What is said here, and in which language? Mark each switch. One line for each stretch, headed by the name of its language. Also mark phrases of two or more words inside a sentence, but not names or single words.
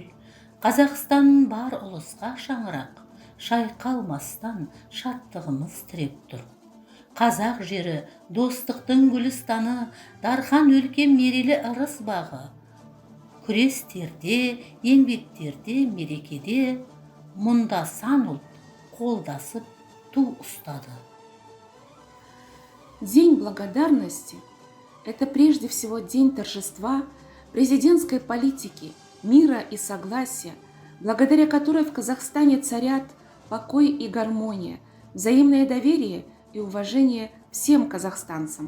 Kazakh: Қазақстан бар ұлысқа шаңырақ, шайқалмастан шаттығымыз тіреп тұр. Қазақ жері достықтың гүлістаны, дархан өлке мерейлі ырыс бағы. Күрестерде, еңбектерде, мерекеде, мұнда сан ұлт қолдасып ту ұстады.
Russian: День благодарности – это прежде всего день торжества президентской политики, мира и согласия, благодаря которой в Казахстане царят покой и гармония, взаимное доверие и уважение всем казахстанцам.